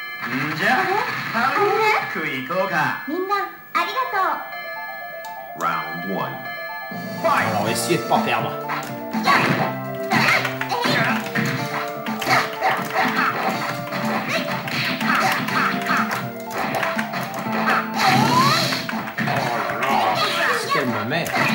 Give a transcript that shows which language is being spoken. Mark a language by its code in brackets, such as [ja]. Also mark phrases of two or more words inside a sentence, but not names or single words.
[ja] んじゃ早く行こうか。みんなありがとう。 [en] Round 1. Fight! [fr] Alors, on va essayer de pas perdre. Qu'est-ce qu'elle me met?